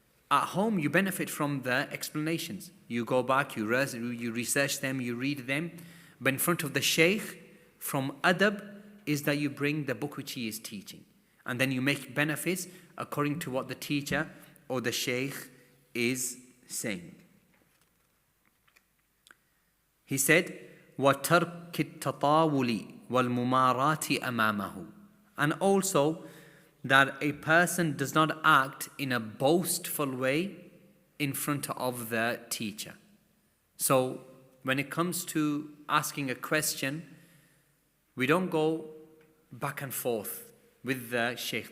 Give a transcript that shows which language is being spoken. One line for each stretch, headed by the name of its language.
English: At home, you benefit from the explanations. You go back, you research them, you read them. But in front of the Shaykh, from adab, is that you bring the book which he is teaching. And then you make benefits according to what the teacher or the Shaykh is saying. He said,
Arabic: وَتَرْكِ التَّطَاوُلِ وَالْمُمَارَاتِ أَمَامَهُ.
English: And also, that a person does not act in a boastful way in front of the teacher. So, when it comes to asking a question, we don't go back and forth with the Shaykh.